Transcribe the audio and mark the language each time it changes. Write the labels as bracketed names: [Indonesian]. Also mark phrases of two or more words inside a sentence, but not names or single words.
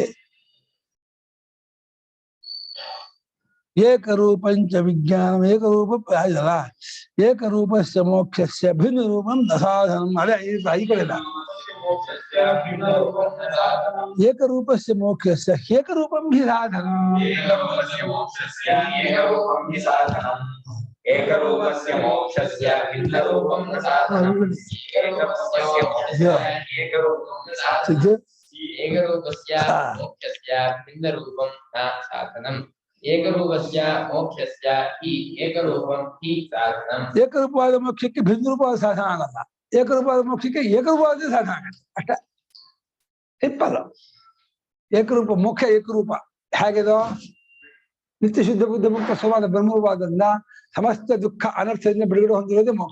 [Sanskrit] ಏಕರೂಪಂಚ ವಿಜ್ಞಾನ ಏಕರೂಪ ಇದಲ್ಲ. ಏಕರೂಪಸ್ಯ ಮೋಕ್ಷಸ್ಯ ಭಿನ್ನ ರೂಪಂ ದಸಾಧನಂ. [Kannada] ಅದೇ ಈ ಕಡೆ ಇಲ್ಲ. [Sanskrit] ಏಕರೂಪಸ್ಯ ಮೋಕ್ಷಸ್ಯ ಏಕರೂಪಂ ಹಿ ಸಾಧನಂ. ಏಕರೂಪಸ್ಯ ಮೋಕ್ಷಸ್ಯ ಭಿನ್ನ ರೂಪಂ ನ ಸಾಧನಂ. ಏಕರೂಪಸ್ಯ ಮೋಕ್ಷಸ್ಯ ಭಿನ್ನ ರೂಪಂ ನ ಸಾಧನಂ. ಏಕರೂಪಸ್ಯ ಮೋಕ್ಷಸ್ಯ ಹಿ ಏಕರೂಪಂ ಹಿ ಸಾಧನಂ. [Kannada] ಏಕರೂಪವಾದ ಮೋಕ್ಷಕ್ಕೆ ಭಿನ್ನ ರೂಪವಾದ ಸಾಧನ ಆಗಲ್ಲ. ಏಕರೂಪವಾದ ಮೋಕ್ಷಕ್ಕೆ ಏಕರೂಪವಾದ ಸಾಧನ ಆಗತ್ತೆ ಅಷ್ಟೇ. ಸಿಂಪಲ್. ಏಕರೂಪ ಮೋಕ್ಷ ಏಕರೂಪ ಹೇಗಿದೋ ನಿತ್ಯ ಶುದ್ಧ ಬುದ್ಧ ಮುಕ್ತ ಸ್ವವಾದ ಬ್ರಹ್ಮವಾದದಿಂದ ಸಮಸ್ತ ದುಃಖ ಅನರ್ಥದಿಂದ ಬಿಡುಗಡೆ ಹೊಂದಿರೋದೇ ಮೋಕ್ಷ.